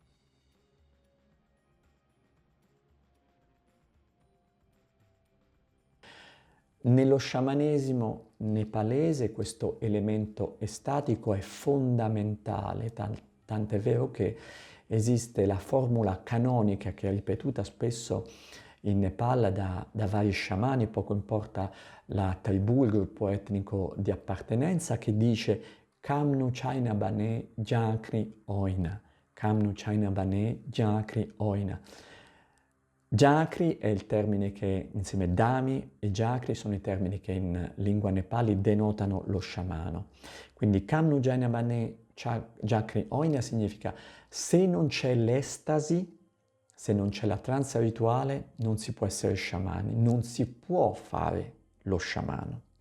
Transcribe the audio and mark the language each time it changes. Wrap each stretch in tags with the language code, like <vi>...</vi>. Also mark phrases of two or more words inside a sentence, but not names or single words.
<it>Nello sciamanesimo nepalese questo elemento estatico è fondamentale, tant'è vero che esiste la formula canonica che è ripetuta spesso in Nepal da vari sciamani, poco importa la tribù, il gruppo etnico di appartenenza, che dice</it> <ne>काम्नु छैन भने झाँक्री होइन. काम्नु छैन भने झाँक्री होइन.</ne> <it>Jakri è il termine che insieme Dami e Jakri sono i termini che in lingua nepali denotano lo sciamano. Quindi</it> <ne>काम्नु छैन भने झाँक्री होइन</ne> <it>significa se non c'è l'estasi, se non c'è la trance rituale, non si può essere sciamani, non si può fare lo sciamano.</it>